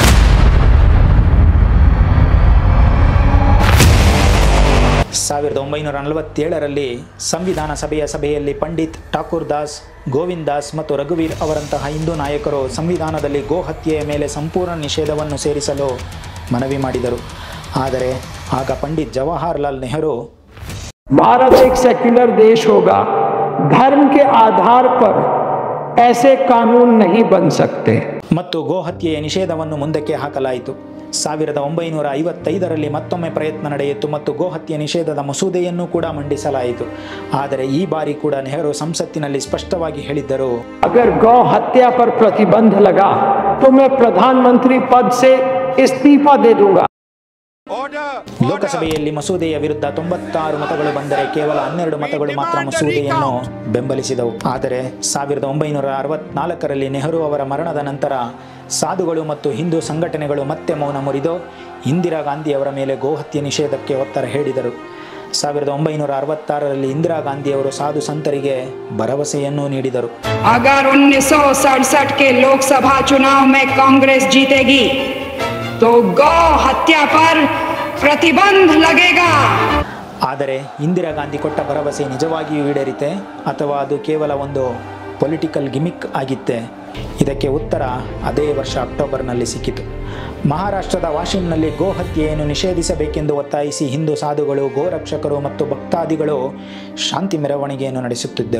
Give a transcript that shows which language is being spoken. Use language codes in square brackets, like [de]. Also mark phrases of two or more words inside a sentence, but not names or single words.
[kn] 1947ರಲ್ಲಿ ಸಂವಿಧಾನ ಸಭೆಯ ಸಭೆಯಲ್ಲಿ ಪಂಡಿತ್ ಠಾಕೂರ್ ದಾಸ್, ಗೋವಿಂದ್ ದಾಸ್ ಮತ್ತು ರಘುವೀರ್ ಅವರಂತಹ ಹಿಂದೂ ನಾಯಕರು ಸಂವಿಧಾನದಲ್ಲಿ ಗೋಹತ್ಯೆಯ ಮೇಲೆ ಸಂಪೂರ್ಣ ನಿಷೇಧವನ್ನು ಸೇರಿಸಲು ಮನವಿ ಮಾಡಿದರು. ಆದರೆ ಆಗ ಪಂಡಿತ್ ಜವಾಹರಲಾಲ್ ನೆಹರು, [hi] भारत एक सेक्युलर देश होगा, धर्म के आधार पर ऐसे कानून नहीं बन सकते [kn] ಮತ್ತು ಗೋಹತ್ಯೆಯ ನಿಷೇಧವನ್ನು ಮುಂದಕ್ಕೆ ಹಾಕಲಾಯಿತು. 1955ರಲ್ಲಿ ಮತ್ತೊಮ್ಮೆ ಪ್ರಯತ್ನ ನಡೆಯಿತು ಮತ್ತು ಗೋಹತ್ಯೆ ನಿಷೇಧದ ಮಸೂದೆಯನ್ನು ಕೂಡ ಮಂಡಿಸಲಾಯಿತು. ಆದರೆ ಈ ಬಾರಿ ಕೂಡ ನೆಹರು ಸಂಸತ್ತಿನಲ್ಲಿ ಸ್ಪಷ್ಟವಾಗಿ ಹೇಳಿದ್ದರು, [hi] अगर गौ हत्या पर प्रतिबंध लगा तो मैं प्रधानमंत्री पद से इस्तीफा दे दूंगा. [kn] ಲೋಕಸಭೆಯಲ್ಲಿ ಮಸೂದೆಯ ವಿರುದ್ಧ 96 ಮತಗಳು ಬಂದರೆ ಕೇವಲ 12 ಮತಗಳು ಮಾತ್ರ ಮಸೂದೆಯನ್ನು ಬೆಂಬಲಿಸಿದವು. ಆದರೆ 1964ರಲ್ಲಿ ನೆಹರು ಅವರ ಮರಣದ ನಂತರ ಸಾಧುಗಳು ಮತ್ತು ಹಿಂದೂ ಸಂಘಟನೆಗಳು ಮತ್ತೆ ಮೌನ ಮುರಿದು ಇಂದಿರಾ ಗಾಂಧಿ ಅವರ ಮೇಲೆ ಗೋಹತ್ಯೆ ನಿಷೇಧಕ್ಕೆ ಒತ್ತಡ ಹೇರಿದರು. 1966ರಲ್ಲಿ ಇಂದಿರಾ ಗಾಂಧಿಯವರು ಸಾಧು ಸಂತರಿಗೆ ಭರವಸೆಯನ್ನು ನೀಡಿದರು. [hi] अगर 1967 के लोकसभा चुनाव में कांग्रेस जीतेगी तो गौ हत्या पर प्रतिबंध लगेगा. [kn] ಆದರೆ ಇಂದಿರಾ ಗಾಂಧಿ ಕೊಟ್ಟ ಭರವಸೆ ನಿಜವಾಗಿಯೂ ಈಡೇರಿತೆ ಅಥವಾ ಅದು ಕೇವಲ ಒಂದು [en] political gimmick [kn] ಆಗಿತ್ತೆ? ಇದಕ್ಕೆ ಉತ್ತರ ಅದೇ ವರ್ಷ ಅಕ್ಟೋಬರ್ನಲ್ಲಿ ಸಿಕ್ಕಿತು. ಮಹಾರಾಷ್ಟ್ರದ ವಾಶಿಂನಲ್ಲಿ ಗೋಹತ್ಯೆಯನ್ನು ನಿಷೇಧಿಸಬೇಕೆಂದು ಒತ್ತಾಯಿಸಿ ಹಿಂದೂ ಸಾಧುಗಳು, ಗೋರಕ್ಷಕರು ಮತ್ತು ಭಕ್ತಾದಿಗಳು ಶಾಂತಿ ಮೆರವಣಿಗೆಯನ್ನು ನಡೆಸುತ್ತಿದ್ದರು.